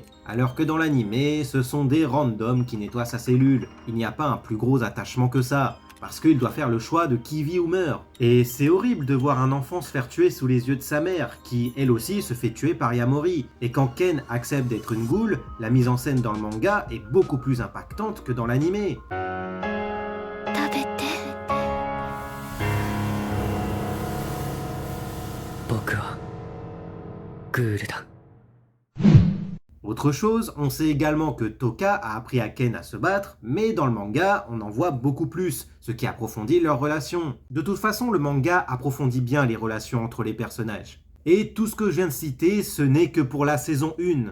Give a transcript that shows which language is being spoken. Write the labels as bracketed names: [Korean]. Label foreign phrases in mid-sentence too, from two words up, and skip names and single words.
[French] Alors que dans l'animé, ce sont des randoms qui nettoient sa cellule, il n'y a pas un plus gros attachement que ça, parce qu'il doit faire le choix de qui vit ou meurt. Et c'est horrible de voir un enfant se faire tuer sous les yeux de sa mère, qui elle aussi se fait tuer par Yamori. Et quand Ken accepte d'être une ghoul, la mise en scène dans le manga est beaucoup plus impactante que dans l'animé. [Japanese] 食べて僕はグールだ [French] Autre chose, on sait également que Toka a appris à Ken à se battre, mais dans le manga, on en voit beaucoup plus, ce qui approfondit leur relation. De toute façon, le manga approfondit bien les relations entre les personnages. Et tout ce que je viens de citer, ce n'est que pour la saison 1.